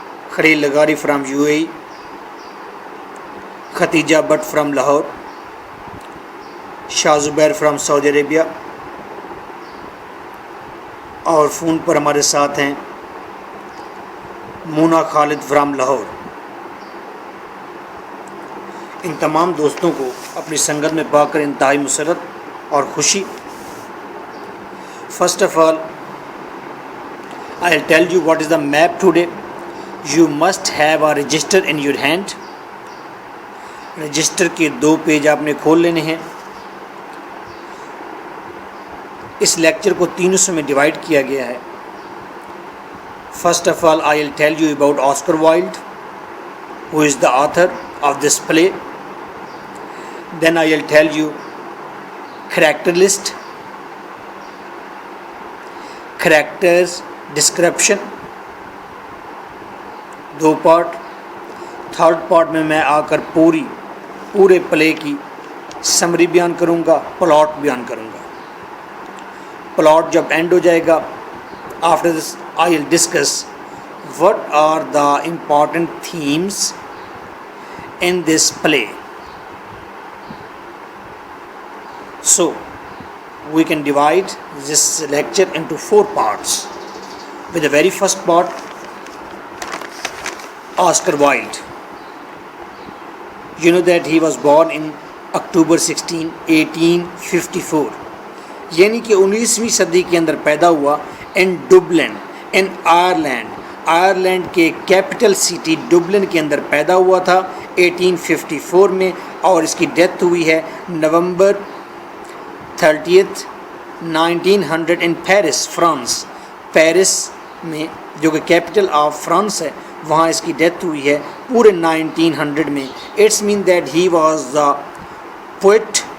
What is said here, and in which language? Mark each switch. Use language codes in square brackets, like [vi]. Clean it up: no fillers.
[ur] Khalil لغاری from UAE، Khatija but from Lahore, Shah Zubair from Saudi Arabia, اور phone پر ہمارے ساتھ ہیں مونا خالد فرام لاہور۔ ان تمام دوستوں کو اپنی سنگت میں پا کر انتہائی مسرت اور خوشی۔ [en] First of all, I'll tell you what is the map today. You must have a register in your hand. [ur] Register کے 2 پیج آپ نے کھول لینے ہیں۔ اس لیکچر کو 3 حصوں میں ڈیوائڈ کیا گیا ہے۔ [en] First of all, I'll tell you about Oscar Wilde, who is the author of this play. Then I'll tell you character list, characters description، [ur] 2 part. Third part میں آ کر پورے پلے کی سمری بیان کروں گا، پلاٹ بیان کروں گا۔ پلاٹ جب اینڈ ہو جائے گا، [en] after this I'll discuss what are the important themes in this play. So we can divide this lecture into 4 parts. With the very first part, Oscar Wilde. You know that he was born in October 16, 1854. [ur] یعنی کہ 19ویں صدی کے اندر پیدا ہوا [en] in Dublin in Ireland [ur] کے capital city Dublin کے اندر پیدا ہوا تھا 1854 میں، اور اس کی ڈیتھ ہوئی ہے نومبر 30، 1900 [en] In Paris, France. [ur] پیرس میں جو کہ کیپٹل آف فرانس ہے، وہاں اس کی ڈیتھ ہوئی ہے پورے 1900 میں۔ [en] it's mean that he was the poet,